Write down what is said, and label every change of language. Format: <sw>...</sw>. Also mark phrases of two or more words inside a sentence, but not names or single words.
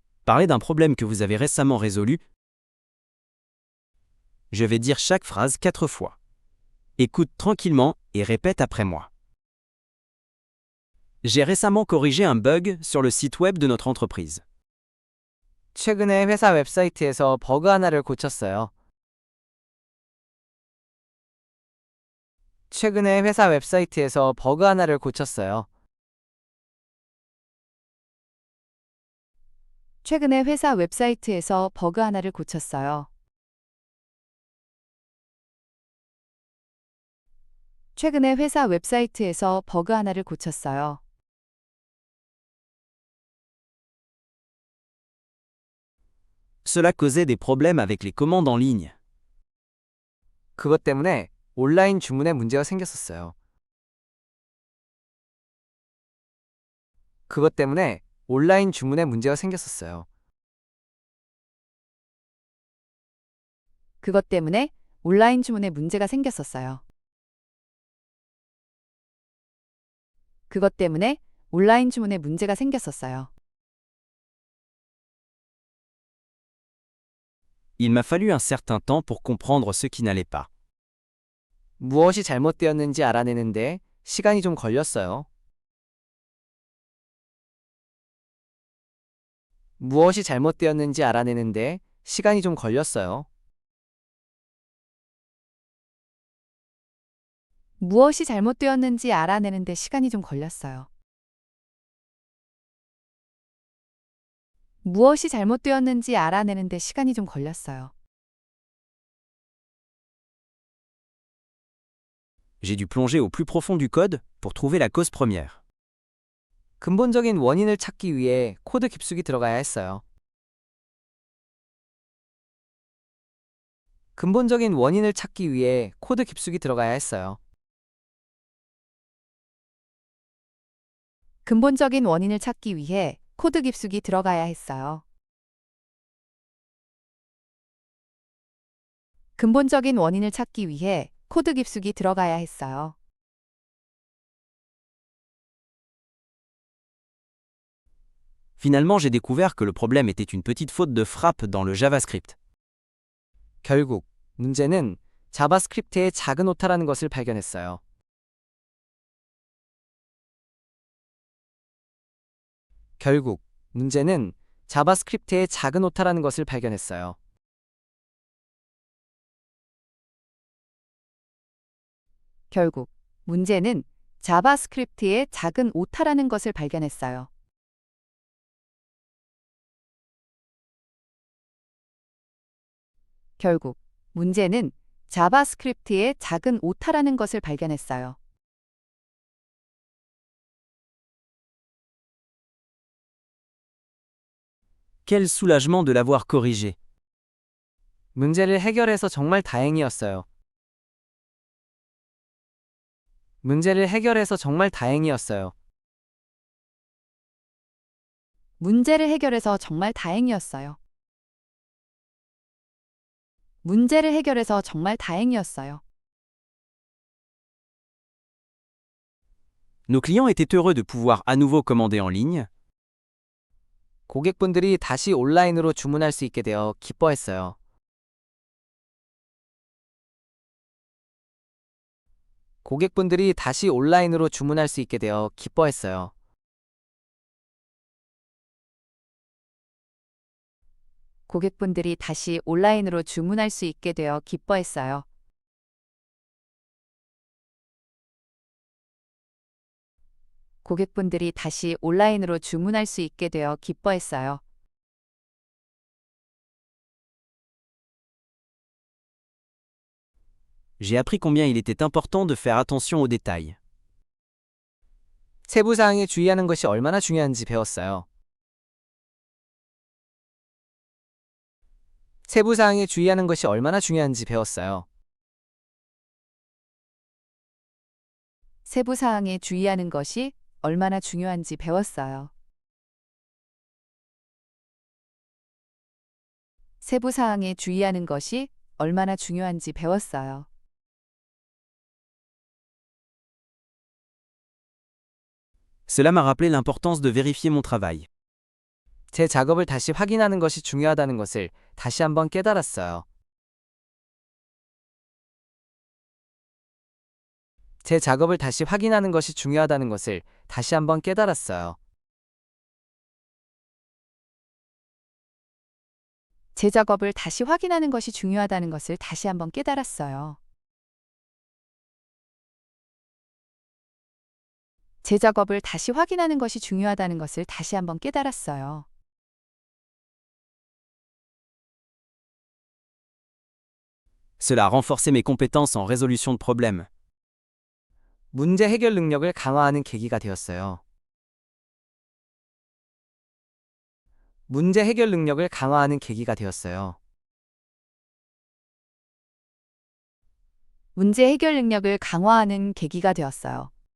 <fr>Parlez d'un problème que vous avez récemment résolu. Je vais dire chaque phrase 4 fois. Écoute tranquillement et répète après moi. J'ai récemment corrigé un bug sur le site web de notre entreprise.</fr> <ko>최근에 회사 웹사이트에서 버그 하나를 고쳤어요. 최근에 회사 웹사이트에서 버그 하나를 고쳤어요. 최근에 회사 웹사이트에서 버그 하나를 고쳤어요. 최근에 회사 웹사이트에서 버그 하나를 고쳤어요.</ko> <fr>Cela causait des problèmes avec les commandes en ligne.</fr> <ko>그것 때문에 온라인 주문에 문제가 생겼었어요. 그것 때문에 온라인 주문에 문제가 생겼었어요. 그것 때문에 온라인 주문에 문제가 생겼었어요. 그것 때문에 온라인 주문에 문제가 생겼었어요.</ko> <fr>Il m'a fallu un certain temps pour comprendre ce qui n'allait pas.</fr> <ko>무엇이 잘못되었는지 알아내는데 시간이 좀 걸렸어요. 무엇이 잘못되었는지 알아내는데 시간이 좀 걸렸어요. 무엇이 잘못되었는지 알아내는데 시간이 좀 걸렸어요. 무엇이 잘못되었는지 알아내는데 시간이 좀 걸렸어요.</ko> <fr>J'ai dû plonger au plus profond du code pour trouver la cause première.</fr> <ko>근본적인 원인을 찾기 위해 코드 깊숙이 들어가야 했어요. 근본적인 원인을 찾기 위해 코드 깊숙이 들어가야 했어요. 근본적인 원인을 찾기 위해 코드 깊숙이 들어가야 했어요. 근본적인 원인을 찾기 위해 코드 깊숙이 들어가야 했어요.</ko> <fr>Finalement, j'ai découvert que le problème était une petite faute de frappe dans le JavaScript.</fr> <ko>결국 문제는 자바스크립트의 작은 오타라는 것을 발견했어요. 결국 문제는 자바스크립트의 작은 오타라는 것을 발견했어요. 결국 문제는 자바스크립트의 작은 오타라는 것을 발견했어요. 결국 문제는 자바스크립트의 작은 오타라는 것을 발견했어요.</ko> <fr>Quel soulagement de l'avoir corrigé.</fr> <ko>문제를 해결해서 정말 다행이었어요. 문제를 해결해서 정말 다행이었어요. 문제를 해결해서 정말 다행이었어요. 문제를 해결해서 정말 다행이었어요.</ko> <fr>Nos clients étaient heureux de pouvoir à nouveau commander en ligne.</fr> <ko>고객분들이 다시 온라인으로 주문할 수 있게 되어 기뻐했어요. 고객분들이 다시 온라인으로 주문할 수 있게 되어 기뻐했어요. 고객분들이 다시 온라인으로 주문할 수 있게 되어 기뻐했어요. 고객분들이 다시 온라인으로 주문할 수 있게 되어 기뻐했어요.</ko> <fr>J'ai appris combien il était important de faire attention aux détails.</fr> <ko>세부사항에 주의하는 것이 얼마나 중요한지 배웠어요. 세부사항에 주의하는 것이 얼마나 중요한지 배웠어요. 세부사항에 주의하는 것이 얼마나 중요한지 배웠어요. 세부사항에 주의하는 것이 얼마나 중요한지 배웠어요.</ko> <fr>Cela m'a rappelé l'importance de vérifier mon travail.</fr> <ko>제 작업을 다시 확인하는 것이 중요하다는 것을 다시 한번 깨달았어요. 제 작업을 다시 확인하는 것이 중요하다는 것을 다시 한번 깨달았어요. 제 작업을 다시 확인하는 것이 중요하다는 것을 다시 한번 깨달았어요. 제 작업을 다시 확인하는 것이 중요하다는 것을 다시 한번 깨달았어요.</ko> <fr>Cela a renforcé mes compétences en résolution de problèmes.</fr> <ko>문제 해결 능력을 강화하는 계기가 되었어요. 문제 해결 능력을 강화하는 계기가 되었어요. 문제 해결 능력을 강화하는 계기가 되었어요.</ko>